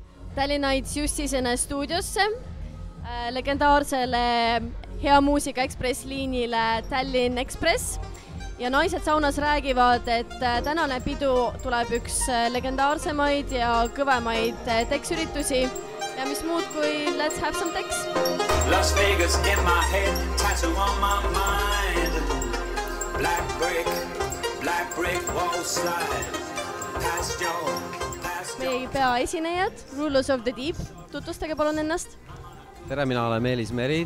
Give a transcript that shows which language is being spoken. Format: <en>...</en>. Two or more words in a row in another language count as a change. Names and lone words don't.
<et>Tallinnites just sisenes stuudiosse legendaarsele hea muusika ekspressliinile Tallinn Express ja naised saunas räägivad, et tänane pidu tuleb üks legendaarsemaid ja kõvemaid teksüritusi ja mis muud kui</et> <en>let's have some tex. Las Vegas in my head, tattoo on my mind. Black brick wall slide. Past your</en> <et>Meie peaesinejad, Rulers of the Deep, tutvustage palun ennast. Tere, mina olen Meelis Meri.</et>